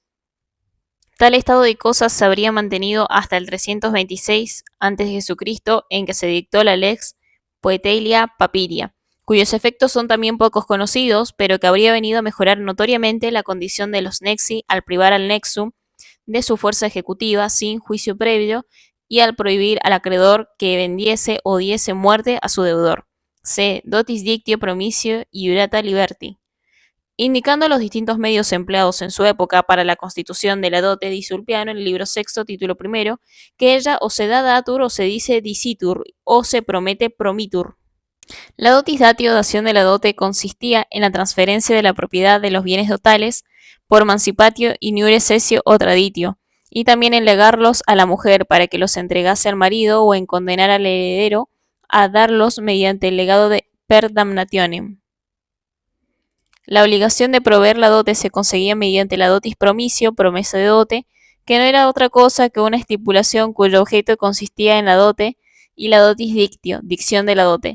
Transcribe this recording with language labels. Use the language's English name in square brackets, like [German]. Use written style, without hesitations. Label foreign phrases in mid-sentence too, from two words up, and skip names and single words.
[Spanish] Tal estado de cosas se habría mantenido hasta el 326 a.C., en que se dictó la Lex Poetelia Papiria, cuyos efectos son también pocos conocidos, pero que habría venido a mejorar notoriamente la condición de los nexi al privar al nexum de su fuerza ejecutiva sin juicio previo y al prohibir al acreedor que vendiese o diese muerte a su deudor. C. [Latin] Dotis dictio promisio iurata liberti. [Spanish] Indicando los distintos medios empleados en su época para la constitución de la dote, dice Ulpiano en el libro sexto, título primero, que ella o se da datur o se dice dicitur o se promete promitur. La [Latin] dotis datio, [Spanish] dación de la dote, consistía en la transferencia de la propiedad de los bienes dotales por [Latin] mancipatio iniure cessio [Spanish] o traditio, y también en legarlos a la mujer para que los entregase al marido o en condenar al heredero a darlos mediante el legado de [Latin] per damnationem. [Spanish] La obligación de proveer la dote se conseguía mediante la [Latin] dotis promisio, [Spanish] promesa de dote, que no era otra cosa que una estipulación cuyo objeto consistía en la dote, y la [Latin] dotis dictio, [Spanish] dicción de la dote.